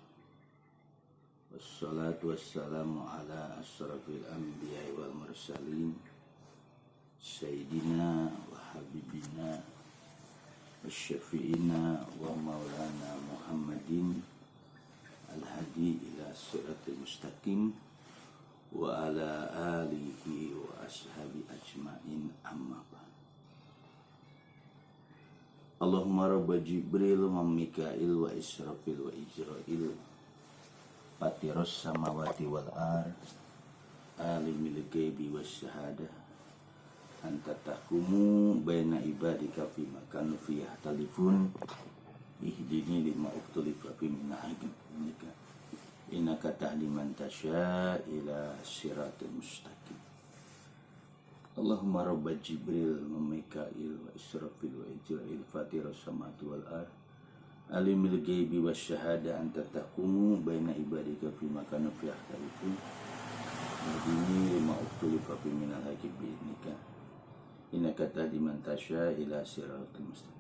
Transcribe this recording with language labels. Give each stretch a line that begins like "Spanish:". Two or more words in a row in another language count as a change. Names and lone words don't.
Arabic: والصلاة والسلام على أشرف الأنبياء والمرسلين سيدنا وحبيبنا وشفيعنا ومولانا محمد الهادي إلى صراط المستقيم وعلى آله وأصحابه أجمعين، أما بعد. اللهم رب جبريل وميكائيل وإسرافيل وعزرائيل فاطر السماوات والأرض عالم الغيب والشهادة أنت تحكم بين عبادك فيما كانوا فيه يختلفون اهدني لما اختلف في من حقك إنك تهدي من تشاء إلى صراط المستقيم. اللهم رب جبريل وميكائيل وإسرافيل وعزرائيل فاطر السماوات والأرض عالم الغيب والشهادة أنت تحكم بين عبادك فيما كانوا فيه يختلفون اهدني لما اختلف في من حقك إنك تهدي من تشاء إلى صراط المستقيم.